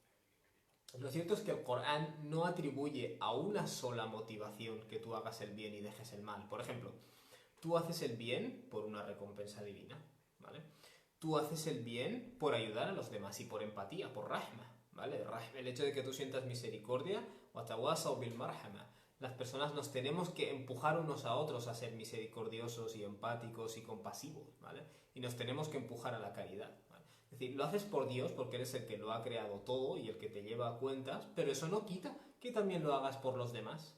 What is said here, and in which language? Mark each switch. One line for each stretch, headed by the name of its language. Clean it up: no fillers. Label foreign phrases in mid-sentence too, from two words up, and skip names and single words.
Spanish: Lo cierto es que el Corán no atribuye a una sola motivación que tú hagas el bien y dejes el mal. Por ejemplo, tú haces el bien por una recompensa divina, ¿vale? Tú haces el bien por ayudar a los demás y por empatía, por rahma, ¿vale? El hecho de que tú sientas misericordia,
Arabic: وتواصوا بالمرحمة.
Spanish: Las personas nos tenemos que empujar unos a otros a ser misericordiosos y empáticos y compasivos, ¿vale? Y nos tenemos que empujar a la caridad, ¿vale? Es decir, lo haces por Dios porque eres el que lo ha creado todo y el que te lleva a cuentas, pero eso no quita que también lo hagas por los demás.